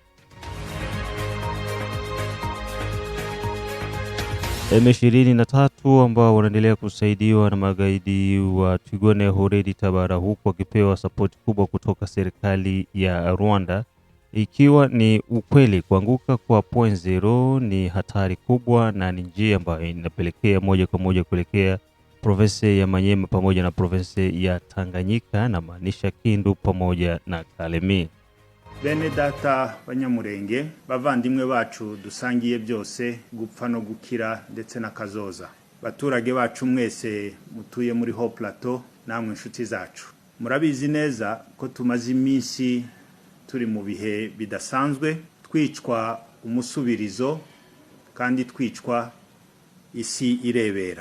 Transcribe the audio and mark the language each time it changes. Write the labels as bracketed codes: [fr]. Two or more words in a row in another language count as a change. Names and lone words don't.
[sw] M23 ambao wanaendelea kusaidiwa na magaidi wa Twirwaneho Redi Tabara, huku wakipewa support kubwa kutoka serikali ya Rwanda, ikiwa ni ukweli kuanguka kwa .0 ni hatari kubwa na ni njia ambayo inapelekea moja kwa moja kuelekea province ya Manyema pamoja na province ya Tanganyika, na maanisha Kindu pamoja na Kalemi. [rw] Bene data banyamurenge, bavandimwe bacu dusangiye byose, gupfa no gukira ndetse na kazoza. Baturage bacu mwese mutuye muri Haut Plateau, namwe inshuti zacu, murabizi neza ko tumaze iminsi turi mu bihe bidasanzwe, twicwa umusubirizo kandi twicwa isi irebera.